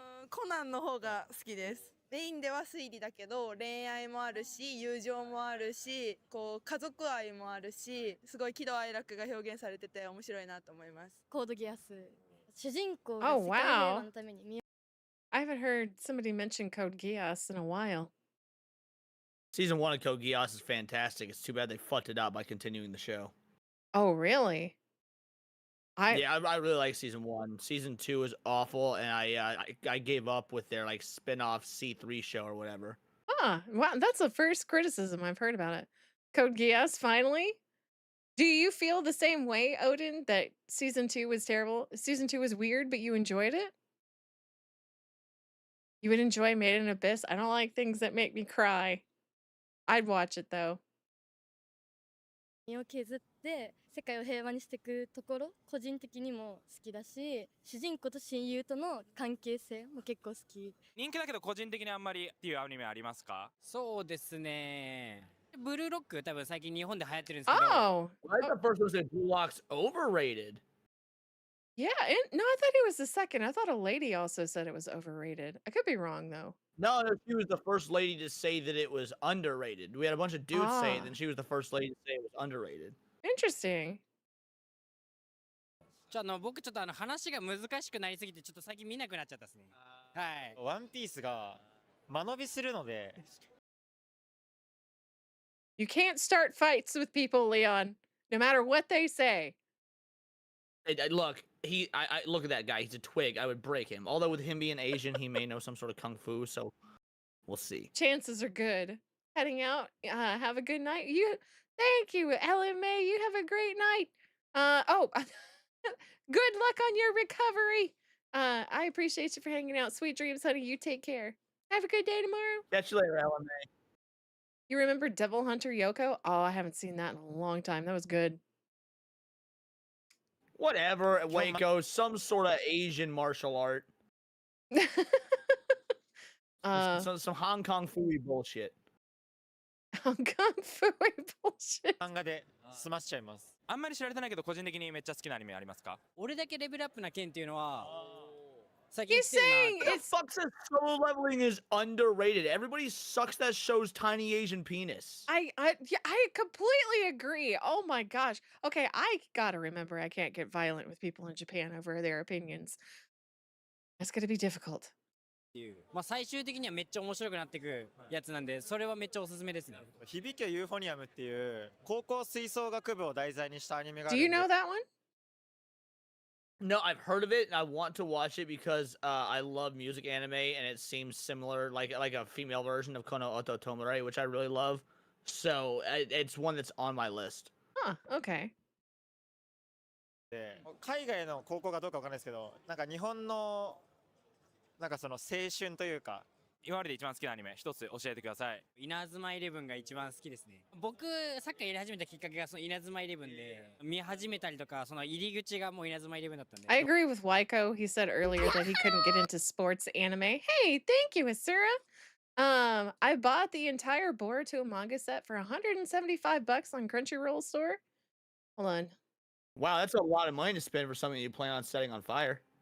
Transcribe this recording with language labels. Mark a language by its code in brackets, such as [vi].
[ja] コナンの方が好きです。メインでは推理だけど恋愛もあるし友情もあるしこう家族愛もあるしすごい喜怒哀楽が表現されてて面白いなと思います。コードギアス主人公が [en] Oh [ja] 世界平和 [en] wow. [ja] のために身を [en] I haven't heard somebody mention Code Geass in a while. Season 1 of Code Geass is fantastic. It's too bad they fucked it up by continuing the show. Oh really? I really like season 1. Season 2 is awful, and I gave up with their like spin-off C3 show or whatever. Wow, that's the first criticism I've heard about it. Code Geass finally. Do you feel the same way, Odin, that season 2 was terrible? Season 2 was weird, but you enjoyed it? You would enjoy Made in Abyss? I don't like things that make me cry. I'd watch it though. [ja] 身を削って世界を平和にしていくところ個人的にも好きだし、主人公と親友との関係性も結構好き。人気だけど個人的にあんまりっていうアニメありますか？そうですね。ブルーロック多分最近日本で流行ってるんですけど。 [en] Oh, I thought first one said Blue Lock's overrated. yeah. No, I thought he was the second. I thought a lady also said it was overrated. I could be wrong though. No, she was the first lady to say that it was underrated. We had a bunch of dudes say it, Ah. then she was the first lady to say it was underrated. Interesting. [ja] 僕ちょっと話が難しくなりすぎてちょっと最近見なくなっちゃったですね。はい。ワンピースが間延びするので。 [en] You can't start fights with people, Leon, no matter what they say. Look, I look at that guy. He's a twig. I would break him. Although with him being Asian, he may know some sort of kung fu. So we'll see. Chances are good. Heading out. Have a good night. Thank you, Ellen May. You have a great night. Oh, good luck on your recovery. I appreciate you for hanging out. Sweet dreams, honey. You take care. Have a good day tomorrow. Catch you later, Ellen May. You remember Devil Hunter Yoko? Oh, I haven't seen that in a long time. That was good. Whatever, Waco, some sort of Asian martial art. Some Hong Kong Fooey bullshit. Hong Kong Fooey bullshit. [ja] 漫画で済ましちゃいます。あんまり知られてないけど個人的にめっちゃ好きなアニメありますか？俺だけレベルアップな件っていうのは。 [en] He's saying the fuck says solo leveling is underrated. Everybody sucks that show's tiny Asian penis. I completely agree. Oh my gosh. Okay, I gotta remember I can't get violent with people in Japan over their opinions. That's gonna be difficult. [ja] まあ最終的にはめっちゃ面白くなってくやつなんで、それはめっちゃおすすめですね。響けユーフォニアムっていう高校吹奏楽部を題材にしたアニメがあ [en] Do [ja] るんで。 [en] know that one? No, I've heard of it and I want to watch it because I love music anime and it seems similar, like a female version of Kono Oto Tomare, which I really love. So it's one that's on my list. Huh, okay. [ja] で海外の高校かどうかわかんないですけど、なんか日本のなんかその青春というか。今までで一番好きなアニメ一つ教えてください。稲妻イレブンが一番好きですね。僕サッカーやり始めたきっかけがその稲妻イレブンで見始めたりとかその入り口がもう稲妻イレブンだったんで。 [en] I agree with Waiko. He said earlier that he couldn't get into sports anime. Hey, thank you, Asura. I bought the entire Boruto manga set for $175 on Crunchyroll store. Hold on. Wow, that's a lot of money to spend for something you plan on setting on fire.